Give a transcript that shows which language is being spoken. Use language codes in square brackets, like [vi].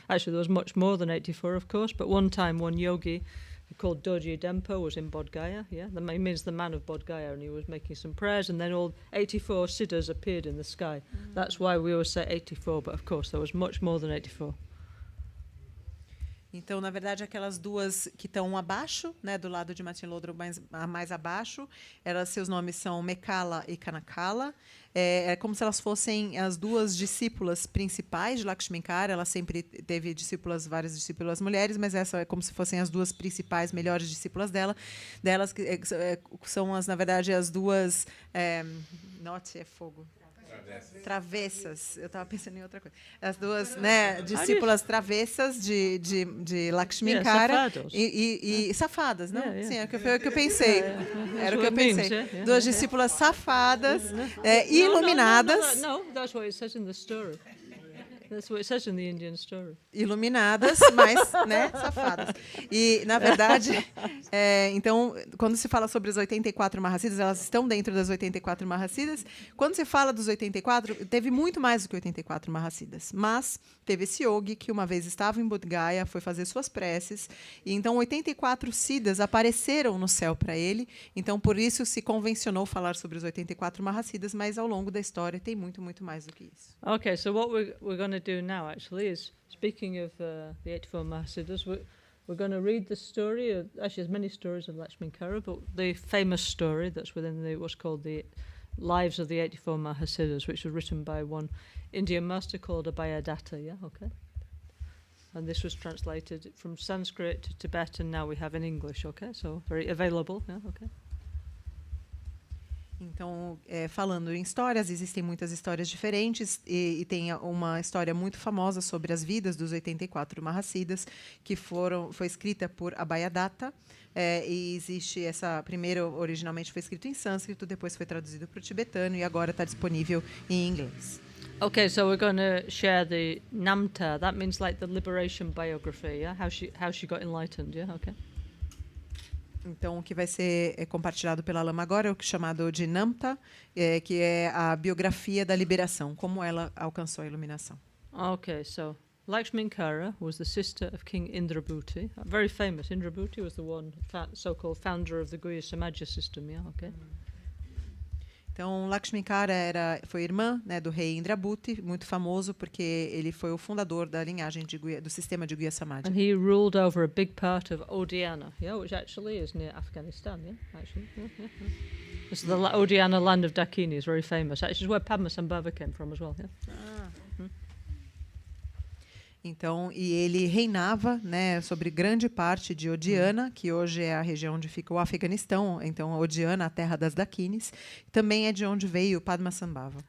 [en] Actually, there was much more than 84, of course, but one time one yogi called Dorji Dempa was in Bodh Gaya, yeah? That means the man of Bodh Gaya, and he was making some prayers, and then all 84 siddhas appeared in the sky. That's why we always say 84, but of course there was much more than 84. [pt] Então, na verdade, aquelas duas que estão abaixo, né, do lado de Matin Lodro, mais abaixo, seus nomes são Mekala e Kanakala. É como se elas fossem as 2 discípulas principais de Lakshminkara. Ela sempre teve várias discípulas mulheres, mas essa é como se fossem as 2 principais, melhores discípulas delas, que são, na verdade, as 2... Note é fogo. Travessas. Eu estava pensando em outra coisa. As duas, né, discípulas travessas de Lakshminkara safados. e safadas, não? [en] Yeah, yeah. [pt] Sim, foi o que eu pensei. Era o que eu [en] what it means, [pt] pensei. [en] yeah. [pt] Duas discípulas safadas, iluminadas. [en] No, that's what it says in the story. That's what it says in the Indian story. [pt] Iluminadas, mas, né, safadas. E, na verdade, então, quando se fala sobre os 84 Mahasiddhas, elas estão dentro das 84 Mahasiddhas. Quando se fala dos 84, teve muito mais do que 84 Mahasiddhas. Mas teve esse yogi que uma vez estava em Bodh Gaya, foi fazer suas preces, e então 84 Siddhas apareceram no céu para ele. Então, por isso se convencionou falar sobre os 84 Mahasiddhas, mas ao longo da história tem muito, muito mais do que isso. [en] Okay, so what we're going to do now actually is, speaking of the 84 Mahasiddhas, we're going to read the story of, actually there's many stories of Lakshminkara, but the famous story that's within what's called the Lives of the 84 Mahasiddhas, which was written by one Indian master called Abhayadatta, yeah, okay? And this was translated from Sanskrit to Tibetan, now we have in English, okay? So very available, yeah, okay? [pt] Então, falando em histórias, existem muitas histórias diferentes e tem uma história muito famosa sobre as vidas dos 84 Mahasiddhas, que foi escrita por Abhayadatta, e existe essa, primeiro originalmente foi escrito em sânscrito, depois foi traduzido para o tibetano e agora está disponível em inglês. [en] Okay, so we're going to share the Namta. That means like the liberation biography, yeah? How she got enlightened, yeah? Okay. [pt] Então, o que vai ser compartilhado pela Lama agora é o chamado de Namta, que é a biografia da liberação, como ela alcançou a iluminação. [en] Okay, so Lakshminkara was the sister of King Indrabhuti, very famous. Indrabhuti was the one so-called founder of the Guhya Samaja system, yeah, okay? [pt] Então, Lakshminkara foi irmã, né, do rei Indrabhuti, muito famoso porque ele foi o fundador da linhagem do sistema de Guhya Samaja. [en] And he ruled over a big part of Odiyana, yeah, which actually is near Afghanistan, yeah, actually. Yeah. It's the Odiyana land of Dakini, is very famous. Actually, is where Padmasambhava came from as well, yeah. [pt] Então, e ele reinava, né, sobre grande parte de Odiana, que hoje é a região onde fica o Afeganistão. Então, Odiana, a terra das Dakinis, também é de onde veio Padmasambhava.